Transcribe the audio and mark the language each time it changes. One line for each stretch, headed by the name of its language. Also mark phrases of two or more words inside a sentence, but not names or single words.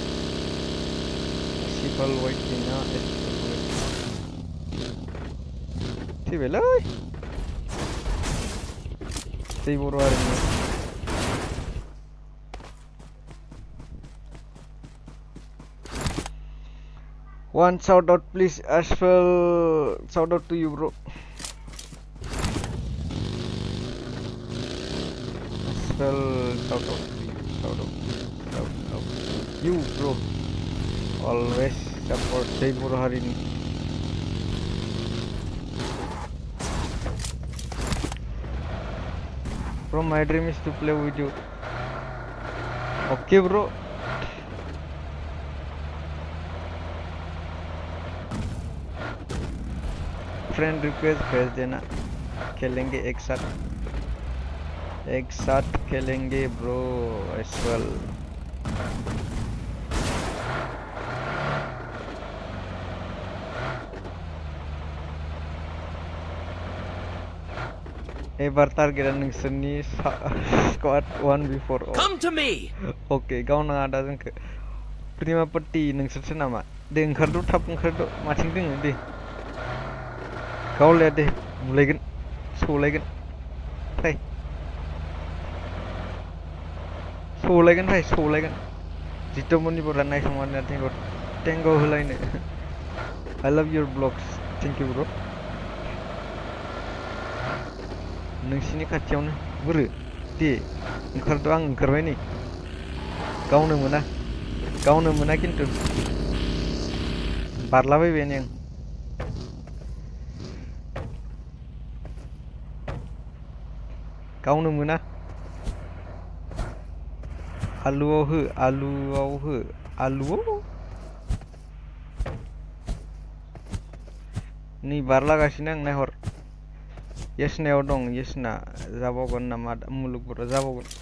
English: Astral Whitey na, Astral Whitey.
Bodo: Si belai. Si buru hari ni.
English: One shout out please, Astral. Shout out to you bro. Astral shout out. You bro always support Jai
Bodo: बर' हारिनि
English: Bro, my dream is to play with you. Okay, bro. Friend request
Hindi: भेज देना खेलेंगे एक साथ खेलेंगे
English: bro as well.
Bodo: एबार टारगेटआ नोंसोरनि स्क्वाड 1v4
English: Come to me.
Bodo: Okay, गावनाङा दा जोंखो प्रिमा पट्टी नोंसोरसो नामा दे ओंखारद' थाब ओंखारद' माथिं दोङो दे गावलाया दे बुलायगोन सौलायगोन फै सौलायगोन जितमनि बरा नायसंमारना टेंग' होलायनो
English: I love your vlogs thank you bro
Bodo: नोंसिनि खाथियावनो बोरो दे ओंखारद' आं ओंखारबाय नै गावनो मोना खिन्थु बारलाबायबाय नै आं गावनो मोना आलुआव नै बारलागासिनो आं नायहर येसनायाव दं येसना जाबावगोन नामा मुलुगफोराव जाबावगोन